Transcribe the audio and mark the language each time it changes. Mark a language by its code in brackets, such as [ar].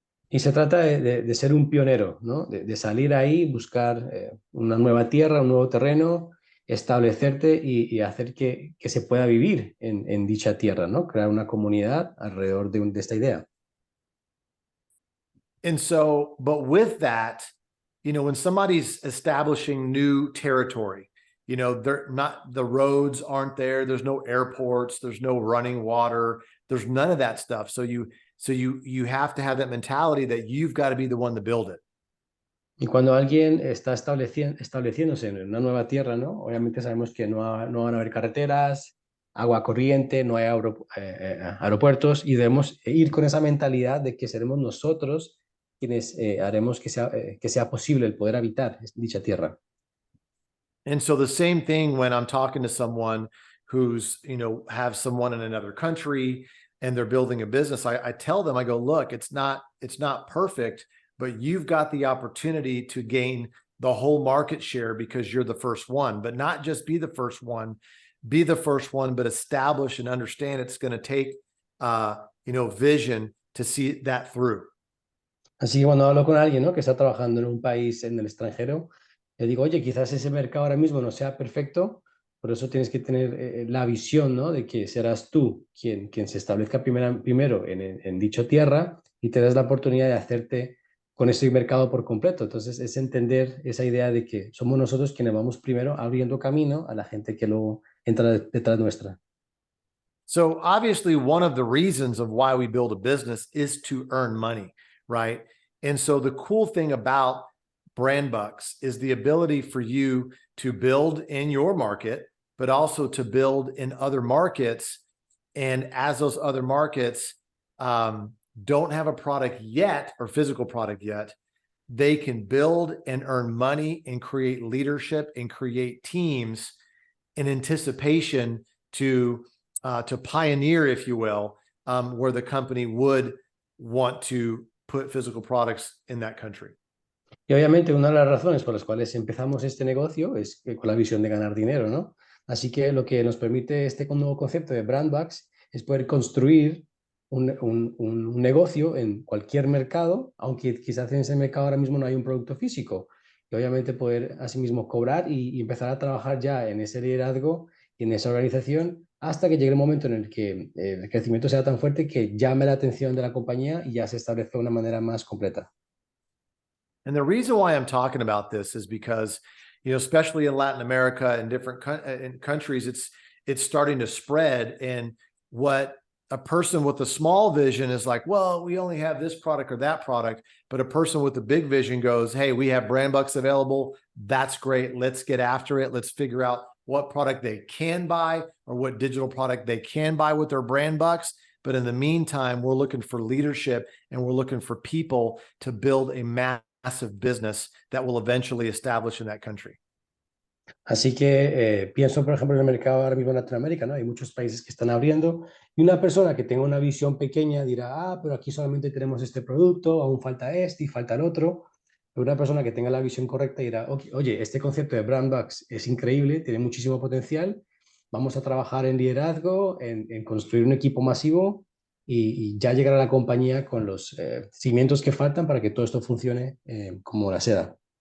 [es] Y se trata de ser un pionero, ¿no? De salir ahí, buscar una nueva tierra, un nuevo terreno, establecerte y hacer que se pueda vivir en dicha tierra, ¿no? Crear una comunidad alrededor de esta idea. [en] And so, but with that, you know, when somebody's establishing new territory, you know, the roads aren't there, there's no airports, there's no running water, there's none of that stuff. So you have to have that mentality that you've got to be the one to build it. [es] Y cuando alguien está estableciéndose en una nueva tierra, ¿no? Obviamente sabemos que no van a haber carreteras, agua corriente, no hay aeropuertos y debemos ir con esa mentalidad de que seremos nosotros quienes haremos que sea posible el poder habitar dicha tierra. And so the same thing when I'm talking to someone who's, you know, have someone in another country and they're building a business, I tell them, I go, look, it's not perfect, but you've got the opportunity to gain the whole market share because you're the first one, but not just be the first one, but establish and understand it's going to take, you know, vision to see that through. Así que cuando hablo con alguien, ¿no? Que está trabajando en un país en el extranjero, le digo, oye, quizás ese mercado ahora mismo no sea perfecto, por eso tienes que tener la visión, ¿no? De que serás tú quien se establezca primero en dicha tierra y te das la oportunidad de hacerte con ese mercado por completo. Entonces es entender esa idea de que somos nosotros quienes vamos primero abriendo camino a la gente que luego entra detrás nuestra. [en] So obviously one of the reasons of why we build a business is to earn money, right? And so the cool thing about brand bucks is the ability for you to build in your market, but also to build in other markets. And as those other markets don't have a product yet or physical product yet, they can build and earn money and create leadership and create teams in anticipation to pioneer, if you will, where the company would want to put physical products in that country. [es] Y obviamente una de las razones por las cuales empezamos este negocio es con la visión de ganar dinero, ¿no? Así que lo que nos permite este nuevo concepto de Brandbucks es poder construir un negocio en cualquier mercado, aunque quizás en ese mercado ahora mismo no hay un producto físico. Y obviamente poder asimismo cobrar y empezar a trabajar ya en ese liderazgo y en esa organización hasta que llegue el momento en el que el crecimiento sea tan fuerte que llame la atención de la compañía y ya se establezca de una manera más completa. [en] And the reason why I'm talking about this is because, especially in Latin America and different in countries, it's starting to spread. And what a person with a small vision is like, well, we only have this product or that product. But a person with a big vision goes, hey, we have brand bucks available. That's great. Let's get after it. Let's figure out what product they can buy or what digital product they can buy with their brand bucks. But in the meantime, we're looking for leadership and we're looking for people to build a massive business that will eventually establish in that country. [es] Así que pienso, por ejemplo, en el mercado ahora mismo en Latinoamérica, ¿no? Hay muchos países que están abriendo y una persona que tenga una visión pequeña dirá, pero aquí solamente tenemos este producto, aún falta este y falta el otro. Pero una persona que tenga la visión correcta dirá, oye, este concepto de brand bucks es increíble, tiene muchísimo potencial, vamos a trabajar en liderazgo, en construir un equipo masivo y ya llegar a la compañía con los cimientos que faltan para que todo esto funcione como la seda.